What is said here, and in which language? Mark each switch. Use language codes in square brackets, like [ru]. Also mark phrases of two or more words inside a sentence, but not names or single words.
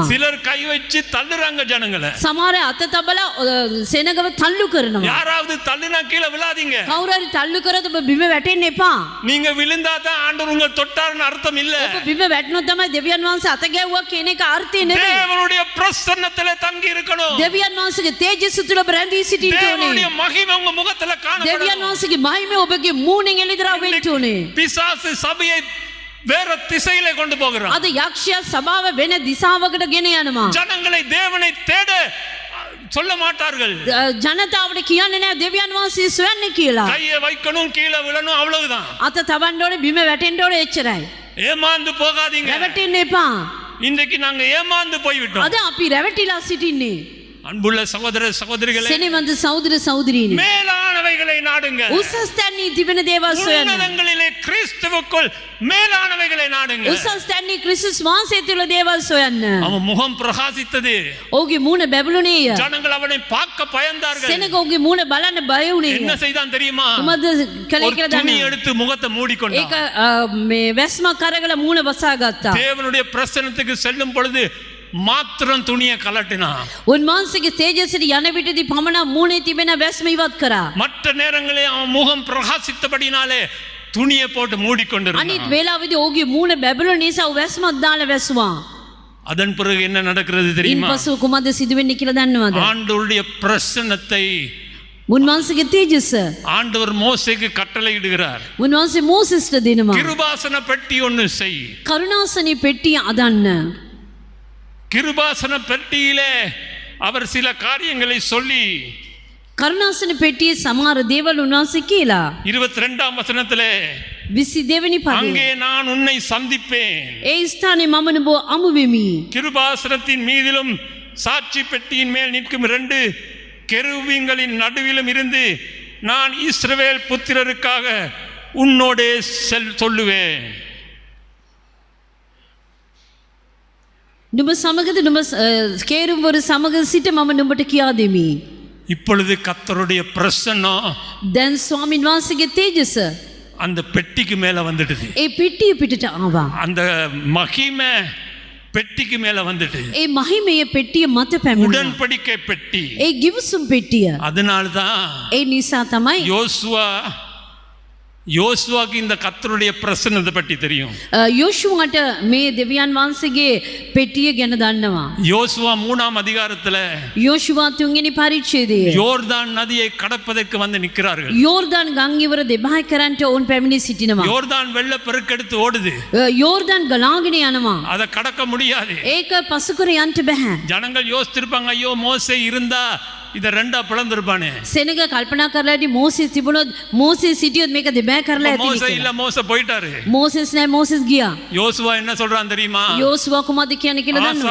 [ta] சிலர் கை வச்சு தள்ளுறாங்க ஜனங்களை. [si] සමහර අය අත තබලා සෙනගව තල්ලු කරනවා. [ta] யாராவது தள்ளுனா கீழே விழாதீங்க. [si] කවුරු හරි තල්ලු කරොත් ඔබ බිම වැටෙන්න එපා. [ta] நீங்க விழுந்தாதான் ஆண்டவர் உங்களை தொட்டார்னு அர்த்தம் இல்ல. [si] ඔබ බිම වැටුණොත් තමයි දෙවියන් වහන්සේ අත ගැව්වා කියන එක අර්ථය නෙවෙයි. [ta] தேவனுடைய பிரசன்னத்திலே தங்கி இருக்கணும். [si] දෙවියන් වහන්සේගේ තේජස තුළ රැඳී සිටින්න ඕනේ. [ta] தேவனுடைய மகிமை உங்க முகத்துல காணப்படணும். [si] දෙවියන් වහන්සේගේ මහිමය ඔබගේ මූණෙන් එළිදරව් වෙන්න ඕනේ. [ta] பிசாசு சபையை வேற திசையிலே கொண்டு போகிறான். [si] අද යක්ෂයා සභාව වෙන දිශාවකට ගෙන යනවා. [ta] ஜனங்களை தேவனை தேட சொல்ல மாட்டார்கள். [si] ජනතාවට කියන්නේ නැහැ දෙවියන් වහන්සේ සොයන්න කියලා. [ta] கையை வைக்கணும், கீழே விழணும், அவ்வளவுதான். [si] අත තබන්න ඕනේ, බිම වැටෙන්න ඕනේ, එච්චරයි. [ta] ஏமாந்து போகாதீங்க. [si] රැවටෙන්න එපා. [ta] இன்றைக்கு நாங்க ஏமாந்து போய்விட்டோம். [si] අද අපි රැවටිලා සිටින්නේ. [ta] அன்புள்ள சகோதர சகோதரிகளே, [si] සෙනෙවන්ත සහෝදර සහෝදරීනි, [ta] மேலானவைகளை நாடுங்க. [si] උසස් තැන්හි තිබෙන දේවල් සොයන්න. [ta] உன்னதங்களிலே கிறிஸ்துவுக்குள் மேலானவைகளை நாடுங்க. [si] උසස් තැන්හි ක්‍රිස්තුස් වහන්සේ තුළ දේවල් සොයන්න. [ta] அவன் முகம் பிரகாசித்தது. [si] ඔහුගේ මූණ බැබළුණේය. [ta] ஜனங்கள் அவனை பார்க்க பயந்தார்கள். [si] සෙනග ඔහුගේ මූණ බලන්න බය වුණේය. [ta] என்ன செய்தான் தெரியுமா? [si] කුමද්ද කළේ [ta] ஒரு [si] කියලා [ta] துணி [si] දන්නවද? [ta] எடுத்து முகத்தை மூடிக்கொண்டான். [si] ඒක මේ වැස්මක් අරගලා මූණ වසා ගත්තා. [ta] தேவனுடைய பிரசன்னத்துக்கு செல்லும் பொழுது மாத்திரம் துணியை கலட்டினான். [si] උන්වහන්සේගේ තේජසට යන විටදී පමණ මූණේ තිබෙන වැස්ම ඉවත් කරා. [ta] மற்ற நேரங்களில் அவன் முகம் பிரகாசித்தபடினாலே துணியை போட்டு மூடிக்கொண்டிருந்தான். [si] අනිත් වේලාවෙදී ඔහුගේ මූණ බැබළුණ නිසා වැස්මක් දාලා වැස්සුවා. [ta] அதன் பிறகு என்ன நடக்கிறது தெரியுமா? [si] ඉන්පසු කුමද්ද සිදුවෙන්නේ කියලා දන්නවද? [ta] ஆண்டவருடைய பிரசன்னத்தை [si] උන්වහන්සේගේ තේජස [ta] ஆண்டவர் மோசேக்கு கட்டளையிடுகிறார். [si] උන්වහන්සේ මෝසෙස්ට දෙනවා. [ta] கிருபாசன பெட்டி ஒன்று செய். [si] කරුණාසනේ පෙට්ටිය අදන්න. [ta] கிருபாசன பெட்டியிலே அவர் சில காரியங்களை சொல்லி [si] කරුණාසන පෙට්ටියේ සමහර දේවල් උන්වහන්සේ කියලා [ta] 22ஆம் வசனத்திலே [si] 22 වෙනි [ta] அங்கே [si] පදයේ [ta] நான் உன்னை சந்திப்பேன். [si] ඒ ස්ථානයේ මම නුඹ අමු වෙමි. [ta] கிருபாசனத்தின் மீதிலும் சாட்சி பெட்டியின் மேல் நிற்கும் 2 கெருபீன்களின் நடுவிலும் இருந்து நான் இஸ்ரவேல் புத்திரருக்காக உன்னோடே சொல்லுவேன். [si] නුඹ සමගද නුඹ කේරුම්වරු සමග සිට මම නුඹට කියා දෙමි. [ta] இப்பொழுது கர்த்தருடைய பிரசன்னம் [si] දැන් ස්වාමීන් වහන්සේගේ තේජස [ta] அந்த பெட்டிக்கு மேல வந்துடுது. [si] ඒ පෙට්ටිය පිටට ආවා. [ta] அந்த மகிமை பெட்டிக்கு மேல வந்துட்டு. [si] ඒ මහිමය පෙට්ටිය මත පැමිණුණා. [ta] உடன்படிக்கை பெட்டி. [si] ඒ ගිවිසුම් පෙට්ටිය. [ta] அதனால்தான் [si] ඒ නිසා තමයි [ta] யோசுவா யோசுவாக்கு இந்த கர்த்தருடைய பிரசன்னத்தை பற்றி தெரியும். [si] යෝෂුවාට මේ දෙවියන් වහන්සේගේ පෙට්ටිය ගැන දන්නවා. [ta] யோசுவா 3ஆம் அதிகாரத்துல [si] යෝෂුවා 3 වෙනි පරිච්ඡේදයේ [ta] யோர்தான் நதியை கடப்பதற்கு வந்து நிற்கிறார்கள். [si] යෝර්දාන් ගං ඉවර දෙබහයි කරන්ට ඔවුන් පැමිණි සිටිනවා. [ta] யோர்தான் வெள்ள பெருக்கெடுத்து ஓடுது. [si] යෝර්දාන් ගලාගෙන යනවා. [ta] அதை கடக்க முடியாது. [si] ඒක පසුකර යන්න බෑ. [ta] ஜனங்கள் யோசித்திருப்பாங்க, ஐயோ மோசே இருந்தா இதை ரெண்டா பிளந்திருப்பானே. [si] සෙනග කල්පනා කරලා ඉතින් මෝසෙස් තිබුණොත් මෝසෙස් සිටියොත් මේක දෙබෑ කරලා ඇති மோசே කියලා. [ta] இல்ல, மோசே போயிட்டாரு. [si] මෝසෙස් නැහැ, මෝසෙස් ගියා. [ta] யோசுவா என்ன சொல்றான் தெரியுமா? [si] යෝසුවා කුමක්ද කියන්නේ කියලා දන්නවද?